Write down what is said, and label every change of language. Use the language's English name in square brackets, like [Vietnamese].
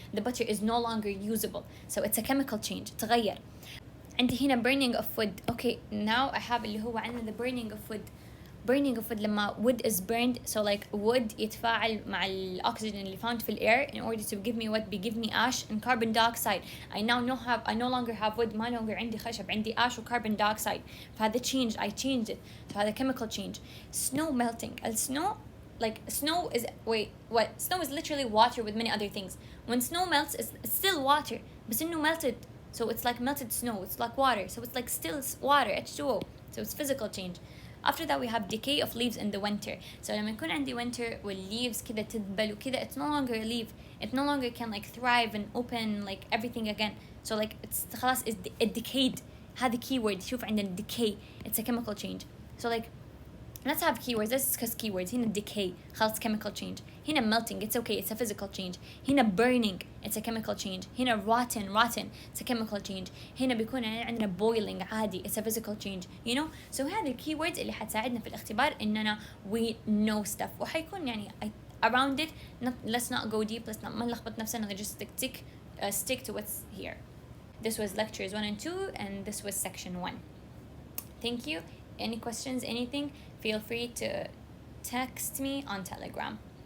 [English] The butter is no longer usable, so it's a chemical change. [Arabic] تغير. [English] عندي هنا burning of wood. okay now I have [Arabic] اللي هو عندنا [English] the burning of wood. burning of wood لما wood is burned, so like wood [Arabic] يتفاعل مع الأكسجين اللي [English] found في air in order to give me what? give me ash and carbon dioxide. I no longer have wood. [Arabic] ما longer عندي خشب، عندي ash و carbon dioxide. [English] فهذا change, I changed it. فهذا chemical change. snow melting. snow, like snow is, wait, what? Snow is literally water with many other things. When snow melts, it's still water, بس إنه melted, so it's like melted snow. It's like water, so it's like still water, H2O. so it's physical change. After that we have decay of leaves in the winter. so [Arabic] لما يكون عندي [English] winter والleaves كده [Arabic] تدبل وكده, [English] it's no longer a leaf. It no longer can like thrive and open like everything again. so like it's خلاص it decayed. هذا keyword. شوف عندنا decay, it's a chemical change. so like let's have keywords. Let's discuss keywords. هنا decay, خلاص chemical change. هنا melting, it's okay, it's a physical change. هنا burning, it's a chemical change. هنا rotten, it's a chemical change. هنا بيكون عندنا boiling عادي, it's a physical change, you know. [Arabic] so هذه keywords اللي حتساعدنا في الاختبار إننا we know stuff. [English] وحيكون يعني around it, let's not go deep, let's not [Arabic] ما نلخبط نفسنا, [English] just stick to what's here. This was lectures 1 and 2, and this was section 1. Thank you. Any questions, anything, feel free to text me on Telegram.